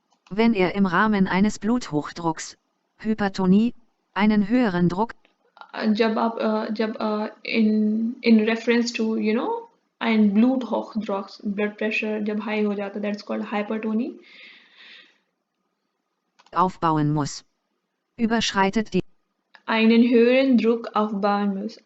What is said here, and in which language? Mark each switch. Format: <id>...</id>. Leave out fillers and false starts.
<de>wenn er im Rahmen eines Bluthochdrucks, Hypertonie, einen höheren Druck,</de> <hi>जब</hi> <en>in reference to you know</en> <de>ein Bluthochdruck,</de> <hi>blood pressure जब high हो जाता है, that's called हाइपरटोनी।</hi> <de>aufbauen muss. Überschreitet die einen höheren Druck aufbauen muss।</de>